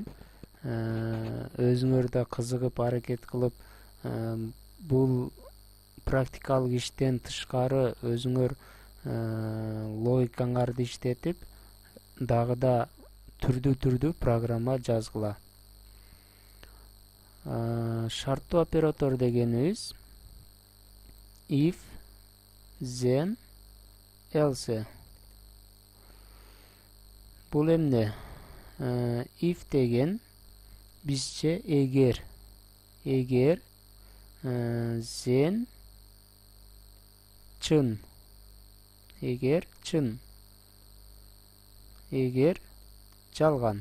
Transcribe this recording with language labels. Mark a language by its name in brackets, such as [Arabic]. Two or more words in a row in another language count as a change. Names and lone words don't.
[Kyrgyz] Өзүңөр да кызыгып аракет кылып, бул практикалык иштен тышкары өзүңөр логикаңарды иштетип, дагы да түрдүү программа жазгыла. Шарттуу оператор дегенибиз [English] if, then, else. [Kyrgyz] Бул эмне? If деген бизче эгер, then чын, эгер жалган.